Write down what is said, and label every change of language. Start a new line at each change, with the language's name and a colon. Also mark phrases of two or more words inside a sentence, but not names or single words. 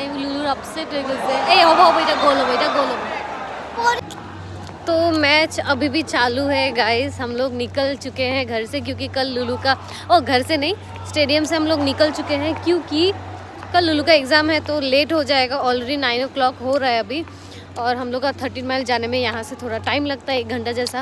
Assamese: লুলুৰ আপসেট হৈ গৈছে। এই হ'ব হ'ব, এটা গোল হ'ব, এটা গোল হ'ব।
Hindi: तो मैच अभी भी चालू है गाइस। हम लोग निकल चुके हैं घर से क्योंकि कल लुलू का घर से नहीं स्टेडियम से हम लोग निकल चुके हैं क्योंकि कल लुलू का एग्ज़ाम है तो लेट हो जाएगा। ऑलरेडी 9 o'clock हो रहा है अभी और हम लोग का 13 माइल जाने में यहाँ से थोड़ा टाइम लगता है, 1 घंटा जैसा।